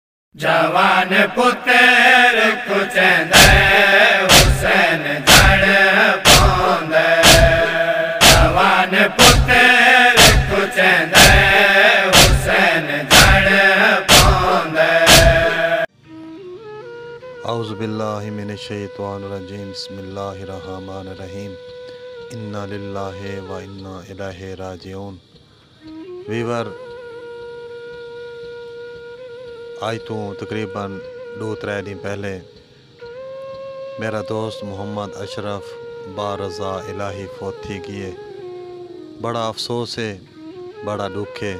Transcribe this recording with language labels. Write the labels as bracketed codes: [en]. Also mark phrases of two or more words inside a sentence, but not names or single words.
[skr] جوان پتر کچندے حسین جڑ پوندے جوان پتر کچندے حسین جڑ پوندے [ar] اعوذ باللہ من الشیطان الرجیم بسم اللہ الرحمن الرحیم انا للہ و انا الیہ راجعون۔ [skr] ویور آج تو تقریباً 2-3 دن پہلے میرا دوست محمد اشرف بارضا الہی فوت تھی گئے۔ بڑا افسوس ہے، بڑا دکھ ہے۔